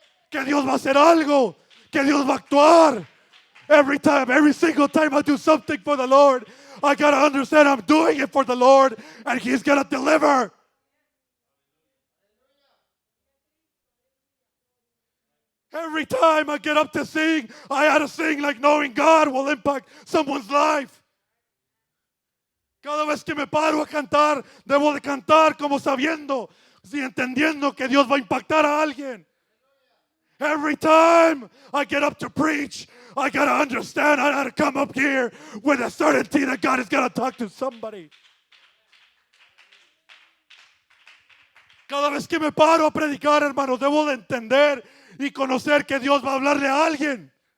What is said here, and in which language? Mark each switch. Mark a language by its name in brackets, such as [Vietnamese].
[Spanish] Que Dios va a hacer algo, que Dios va a actuar. [English] Every single time I do something for the Lord, I gotta understand I'm doing it for the Lord and He's gonna deliver. Every time I get up to sing, I had to sing like knowing God will impact someone's life. [Spanish] Cada vez que me paro a cantar, debo de cantar como sabiendo y entendiendo que Dios va a impactar a alguien. [English] Every time I get up to preach, I got to understand I got to come up here with a certainty that God is going to talk to somebody. [Spanish] Cada vez que me paro a predicar, hermanos, debo de entender y conocer que Dios va a hablarle a alguien.